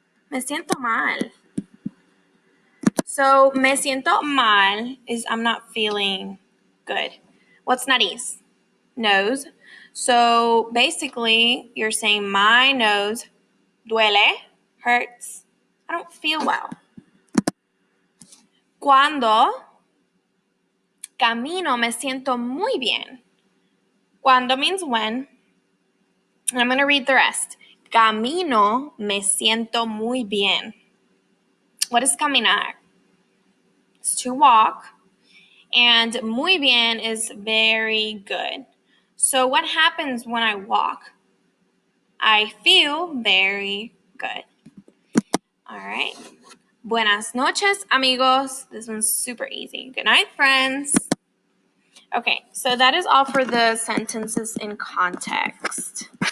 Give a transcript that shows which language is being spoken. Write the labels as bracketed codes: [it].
[es] Me siento mal. [en] So, [es] me siento mal [en] is I'm not feeling good. What's nariz? Nose. So, basically, you're saying my nose duele, hurts. I don't feel well. [es] Cuando camino me siento muy bien. [en] Cuando means when. And I'm going to read the rest. [es] Camino me siento muy bien. [en] What is caminar? It's to walk. And [es] muy bien [en] is very good. So what happens when I walk? I feel very good. All right. [es] Buenas noches, amigos. [en] This one's super easy. Good night, friends. Okay, so that is all for the sentences in context.